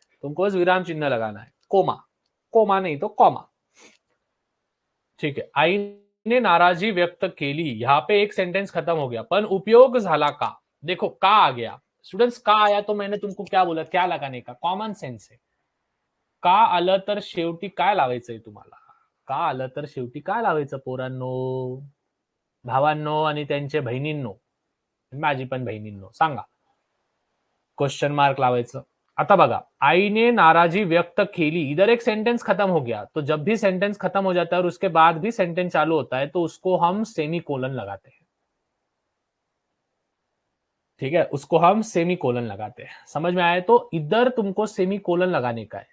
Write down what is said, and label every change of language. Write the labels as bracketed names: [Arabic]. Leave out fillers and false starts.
[Hindi] तुमको बस विराम चिन्ह लगाना है, कोमा, कोमा नहीं तो कॉमा, ठीक है। [Marathi] आईने नाराजी व्यक्त केली, [Hindi] यहाँ पे एक सेंटेंस खत्म हो गया, [Marathi] पण उपयोग झाला का? [Hindi] देखो का आ गया स्टूडेंट्स, का आया तो मैंने तुमको क्या बोला, क्या लगाने का? कॉमन सेंस है। [Marathi] का आलं तर शेवटी काय लावायचंय तुम्हाला? का आलं तर शेवटी काय लावायचं पोरांनो, भावांनो आणि त्यांचे बहिणींनो, माझी पण बहिणींनो, सांगा? क्वेश्चन मार्क लावायचं। आता बघा, आईने नाराजी व्यक्त केली, [Hindi] इधर एक सेंटेंस खत्म हो गया, तो जब भी सेंटेंस खत्म हो जाता है और उसके बाद भी सेंटेंस चालू होता है तो उसको हम सेमी कोलन लगाते हैं, ठीक है। उसको हम सेमी कोलन लगाते हैं। समझ में आए? तो इधर तुमको सेमी कोलन लगाने का है।